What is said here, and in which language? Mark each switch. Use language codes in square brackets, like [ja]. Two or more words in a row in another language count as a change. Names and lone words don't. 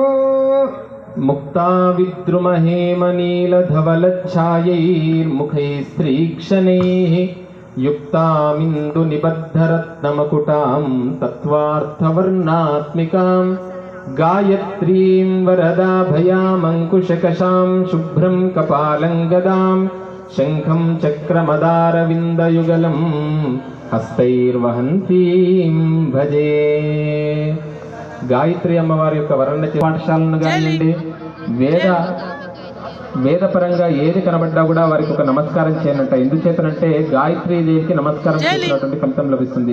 [sa] मुक्ता विद्रुमहेमनीलधवलच्छायैर्मुखैस्त्रीक्षणैः युक्तामिन्दुनिबद्धरत्नमकुटां तत्त्वार्थवर्णात्मिकां गायत्रीं वरदाभयामङ्कुशकशां शुभ्रं कपालं गदां शङ्खं चक्रमदारविन्दयुगलं హస్తైర్వహంతీం భజే. [te] గాయత్రి అమ్మవారి యొక్క వర్ణ పాఠశాలను కానివ్వండి, వేదపరంగా ఏది కనబడ్డా కూడా వారికి ఒక నమస్కారం చేయనంట. ఎందుచేతనంటే గాయత్రీ దేవికి నమస్కారం చేసినటువంటి ఫలితం లభిస్తుంది.